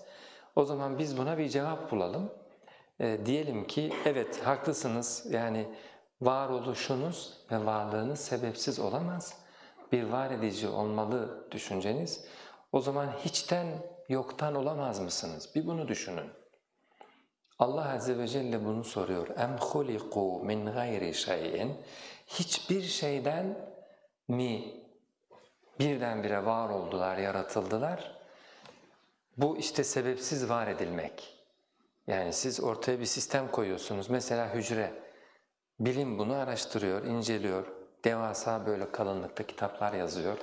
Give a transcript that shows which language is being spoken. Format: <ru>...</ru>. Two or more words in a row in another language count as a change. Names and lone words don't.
<tr>O zaman biz buna bir cevap bulalım. Diyelim ki evet haklısınız yani varoluşunuz ve varlığınız sebepsiz olamaz. Bir var edici olmalı düşünceniz. O zaman hiçten yoktan olamaz mısınız? Bir bunu düşünün. Allah Azze ve Celle bunu soruyor.</tr> <ar>اَمْ خُلِقُوا مِنْ غَيْرِ شَيْءٍ</ar> <tr>Hiçbir şeyden mi birdenbire var oldular, yaratıldılar? Bu işte sebepsiz var edilmek. Yani siz ortaya bir sistem koyuyorsunuz. Mesela hücre. Bilim bunu araştırıyor, inceliyor. Devasa böyle kalınlıkta kitaplar yazıyor.</tr>